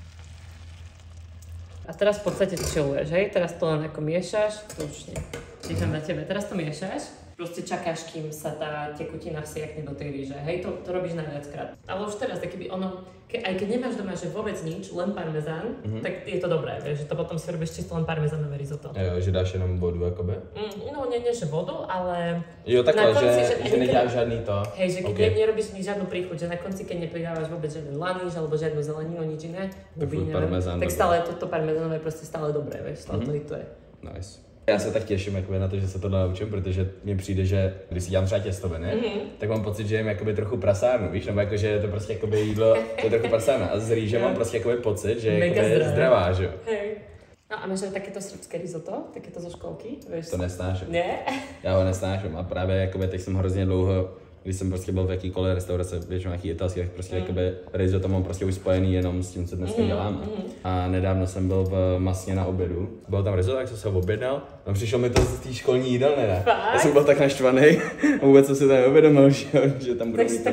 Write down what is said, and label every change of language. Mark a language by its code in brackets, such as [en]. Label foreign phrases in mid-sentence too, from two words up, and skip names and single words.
[sk] A teraz v podstate chilluješ, hej? Teraz to len ako miešaš, slušne. Čítam na tebe, teraz to miešaš, proste čakáš, kým sa tá tekutina vsiakne do tej rýže, hej? To robíš najviackrát. Ale už teraz, keby ono, aj keď nemáš doma, že vôbec nič, len parmezán, tak je to dobré, vieš, že to potom si robíš čisto len parmezánové risotto. [cs] Jo, že dáš jenom vodu, jakoby? [sk] No, nie, že vodu, ale... [cs] Jo, takhle, konci, že neděláš žádný to. [sk] Hej, že keď nerobíš žiadnu príchuť, že na konci, keď nepridávaš vôbec žiaden laníž alebo žiadnu zeleninu, nič iné, tak stále toto parmezánové je proste stále dobré, vieš, stále to hituje. [cs] Nice. Já se tak těším jakoby, na to, že se to naučím, protože mně přijde, že když si dělám třeba těstoviny, tak mám pocit, že jim jakoby trochu prasárnu, víš, nebo jakože je to prostě jakoby jídlo, to je trochu prasárna. A z rýže mám prostě jakoby pocit, že je zdravá, že jo. [sk] Hej. No a máš aj takéto srbské risotto, takéto zo školky, vieš? [cs] To nesnáším. Ne? Já ho nesnáším a právě jakoby teď jsem hrozně dlouho když jsem prostě byl v jakýkoliv restaurace, většinou nějaký italský, tak prostě jakoby risotto mám prostě už spojený jenom s tím, co dneska děláme. A nedávno jsem byl v Masně na obědu. Bylo tam risotto, tak jsem se ho objednal. A přišel mi to z té školní jídelny, ne? Já jsem byl tak naštvaný a vůbec jsem si tam neuvědomil, že tam budou mít